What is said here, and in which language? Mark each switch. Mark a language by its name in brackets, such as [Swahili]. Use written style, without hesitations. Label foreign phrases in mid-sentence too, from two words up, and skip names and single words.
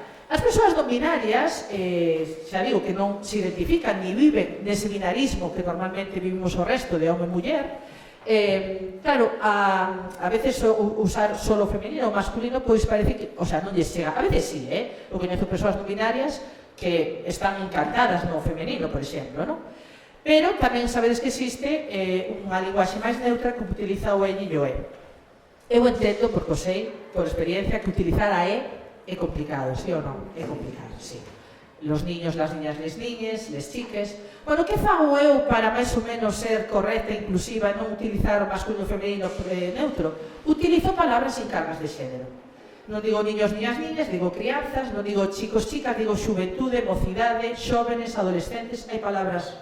[Galician] As persoas non binarias, xa digo que non se identifican ni viven nese binarismo que normalmente vivimos o resto de home e muller, claro, [Spanish] a veces [Galician] usar solo femenino ou masculino, pois parece que, [Spanish] o sea, [Galician] non lles chega, [Spanish] a veces [Galician] sí, eu coñezo persoas non binarias que están encantadas no femenino, por exemplo, non? Pero tamén sabedes que existe unha linguaxe máis neutra que utiliza o el e o e. Eu entendo, porque o sei, por experiencia, que utilizar a é complicado, sí ou non? É complicado, sí. [Spanish] Los niños, las niñas, les niñes, les chiques. [Galician] Bueno, que fago eu para máis ou menos ser correcta e inclusiva e non utilizar o masculino femenino neutro? Utilizo palabras sin cargas de xénero. Non digo [Spanish] niños, niñas, niñas, [Galician] digo crianzas, non digo [Spanish] chicos, chicas, [Galician] digo xuventude, mocidade, xóvenes, adolescentes, hai palabras.